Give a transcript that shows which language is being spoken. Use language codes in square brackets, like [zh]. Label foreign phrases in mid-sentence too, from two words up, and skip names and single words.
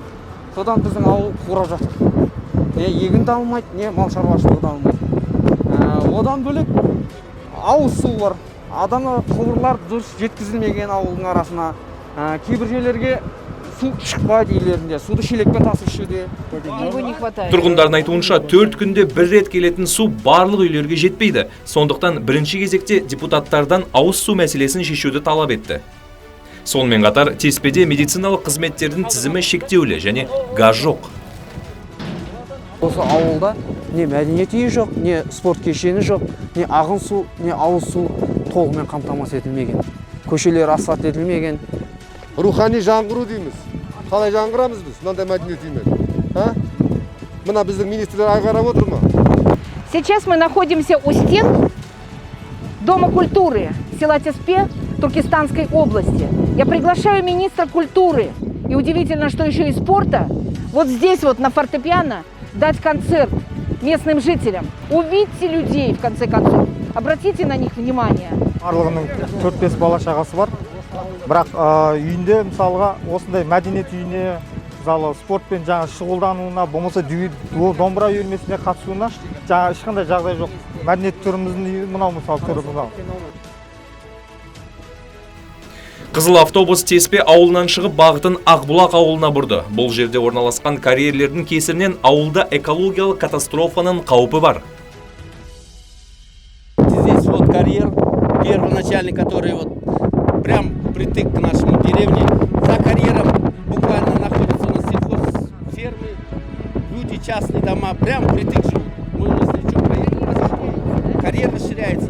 [kk] Содан біздің ауыл қурап жатыр. Не егін де алмайды, не мал шаруашылығы да алмайды. Одан бөлек ауыз су бар. Адана құбырлар дұрыс жеткізілмеген ауылдың арасына. Кейбір жерлерге су шықпайды үйлерінде. Суды шелекпен тасып ішуде. [ru] Его не хватает. [kk] Тұрғындардың айтуынша 4 күнде бір рет келетін су барлық үйлерге жетпейді. Сондықтан бірінші кезекте депутаттардан ауыз су мәселесін шешуді талап етті. Сонымен қатар Теспеде медициналық қызметтердің тізімі шектеулі және газ жоқ. Осы ауылда не мәдениет үйі жоқ, не спорт кешені жоқ, не ағын су, не ауыз су толығымен қамтамасыз етілмеген. Көшелер асфальт етілмеген. Рухани жаңғыру дейміз. Қалай жаңғырамыз біз? Мынандай мәдениет үймен. Мына біздің министрлер ағарап отыр ма? [ru] Сейчас мы находимся у стен Дома культуры села Теспе Туркестанской области. Я приглашаю министра культуры и удивительно, что еще и спорта, вот здесь вот на фортепиано дать концерт местным жителям. Увидьте людей, в конце концов. Обратите на них внимание. [kk] Барлығының 4-5 бала шағасы бар. Бірақ үйінде мысалға осындай мәдениет үйіне, мысалы спортпен шұғылдануына, болмаса домбыра үйірмесіне қатысуына ешқандай жағдай жоқ. Мәдениет түріміздің мынау мысалы түрі мынау. Қызыл автобус Теспе ауылынан шығып бағытын Ақбұлақ ауылына бұрды. Бұл жерде орналасқан карьерлердің кесірінен ауылда экологиялық катастрофаның қаупі бар. [ru] Здесь вот карьер первоначальный, который вот прям притык к нашему деревне. За карьером буквально находятся у нас сельхозфермы, люди, частные дома, прям притык живут. Мы навстречу проехали, карьер расширяется.